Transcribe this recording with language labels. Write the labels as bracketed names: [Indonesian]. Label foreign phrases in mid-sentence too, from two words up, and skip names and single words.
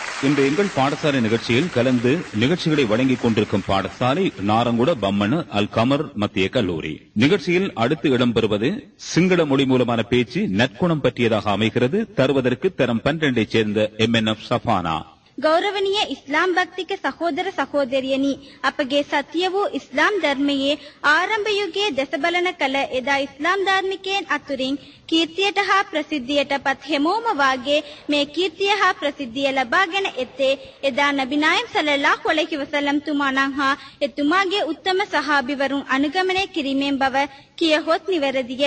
[Tamil] இன்று எங்கள் பாடசாலை நிகழ்ச்சியில் கலந்து நிகழ்ச்சிகளை வழங்கிக் கொண்டிருக்கும் பாடசாலை நாரங்குட பம்மன அல் கமர் மத்திய கல்லூரி. நிகழ்ச்சியில் அடுத்து இடம்பெறுவது சிங்கள மொழி மூலமான பேச்சு நற்குணம் பற்றியதாக அமைகிறது. தருவதற்கு தரம் 12 சேர்ந்த MNF சஃபானா. [Sinhala] ගෞරවනීය ඉස්ලාම් භක්තික සහෝදර සහෝදරියනි, අපගේ සත්‍ය වූ ඉස්ලාම් ධර්මයේ ආරම්භ යුගයේ දැස බලන කල එදා ඉස්ලාම් ධර්මිකයන් අතුරින් කීර්තියට හා ප්‍රසිද්ධියට පත් හැමෝම වාගේ මේ කීර්තිය හා ප්‍රසිද්ධිය ලබාගෙන එත්තේ එදා නබි නායම් [Arabic] صلى الله عليه وسلم [Sinhala] තුමාණන් හා එතුමාගේ උත්තම සහාබිවරුන් අනුගමනය කිරීමෙන් බව කියහොත් නිවැරදිය.